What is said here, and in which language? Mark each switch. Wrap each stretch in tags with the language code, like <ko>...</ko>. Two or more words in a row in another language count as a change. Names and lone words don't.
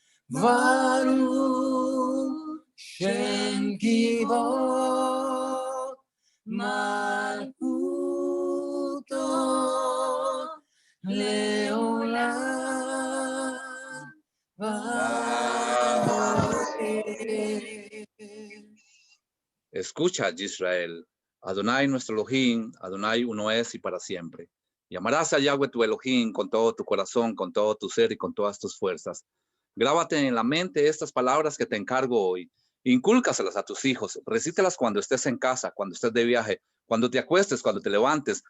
<he>ברוך שם כבוד מלכותו לעולם ועד.</he> <es>Escucha, Israel. Adonai nuestro Elohim, Adonai uno es y para siempre. Y amarás a Yahweh tu Elohim con todo tu corazón, con todo tu ser y con todas tus fuerzas. Grábate en la mente estas palabras que te encargo hoy. Incúlcaselas a tus hijos. Recítelas cuando estés en casa, cuando estés de viaje, cuando te acuestes, cuando te levantes.</es>